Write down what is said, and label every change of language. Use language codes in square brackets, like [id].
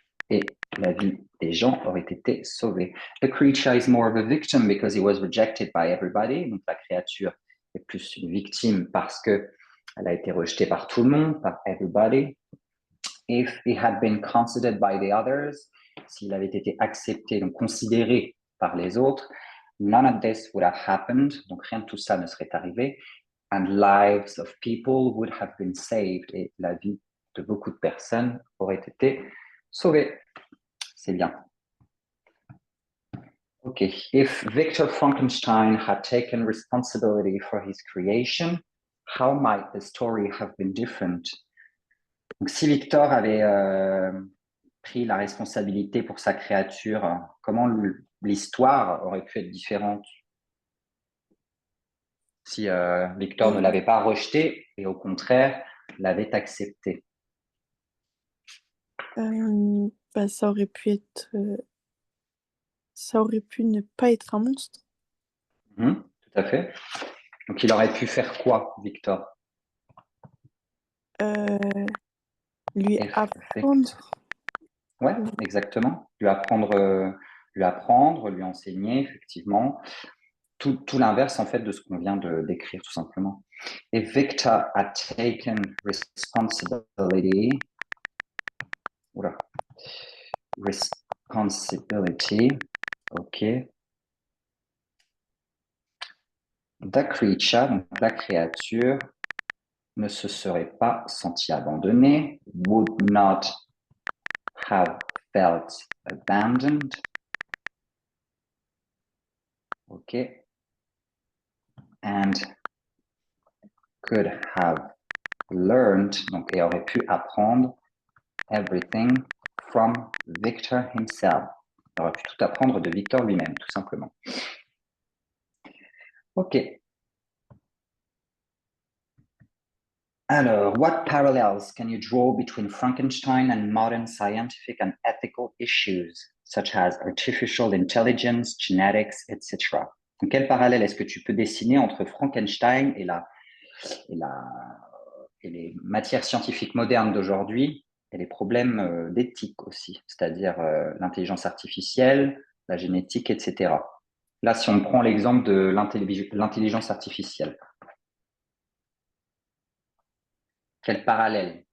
[fr] Et la vie des gens aurait été sauvée. [en] The creature is more of a victim because he was rejected by everybody. [fr] Donc la créature est plus une victime parce que elle a été rejetée par tout le monde, par everybody. [en] If he had been considered by the others, [fr] s'il avait été accepté, donc considéré par les autres, [en] none of this would have happened. [fr] Donc rien de tout ça ne serait arrivé. [en] And lives of people would have been saved. [fr] Et la vie de beaucoup de personnes aurait été sauvée. C'est bien. [en] Okay, if Victor Frankenstein had taken responsibility for his creation, how might the story have been different? [fr] Donc, si Victor avait pris la responsabilité pour sa créature, comment l'histoire aurait pu être différente? Si Victor ne l'avait pas rejeté et au contraire l'avait accepté. Ça aurait pu être, ça aurait pu ne pas être un monstre. Tout à fait. Donc, il aurait pu faire quoi, Victor? Lui apprendre. Ouais, exactement. Lui apprendre, lui enseigner, effectivement. Tout l'inverse, en fait, de ce qu'on vient de décrire, tout simplement. [en] If Victor had taken responsibility, ok. The creature, [fr] donc la créature, ne se serait pas senti abandonné, [en] would not have felt abandoned. OK. And could have learned, [fr] donc, et aurait pu apprendre [en] everything from Victor himself. [fr] Il aurait pu tout apprendre de Victor lui-même, tout simplement. [en] OK. Alors, what parallels can you draw between Frankenstein and modern scientific and ethical issues, such as artificial intelligence, genetics, etc.? [fr] Donc, quel parallèle est-ce que tu peux dessiner entre Frankenstein et les matières scientifiques modernes d'aujourd'hui et les problèmes d'éthique aussi, c'est-à-dire l'intelligence artificielle, la génétique, etc. Là, si on prend l'exemple de l'intelligence artificielle, quel parallèle?